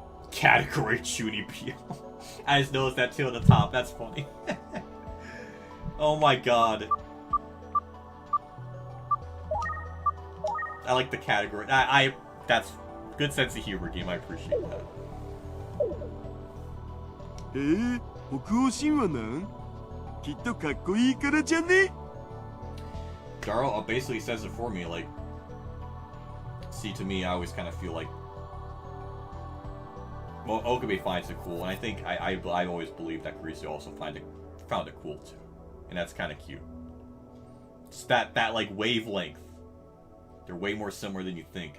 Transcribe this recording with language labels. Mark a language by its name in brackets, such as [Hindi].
[English] Category Judy Peel. I just noticed that too at the top. That's funny. Oh my god. I like the category. That's good sense of humor, game. I appreciate that. [Japanese] 北欧神話なん？きっとかっこいいからじゃね？ [English] Darrow basically says it for me. Like, see, to me, I always kind of feel like, well, Okabe finds it cool, and I think I always believe that Kurisu also found it cool too, and that's kind of cute. Just that like wavelength. They're way more similar than you think.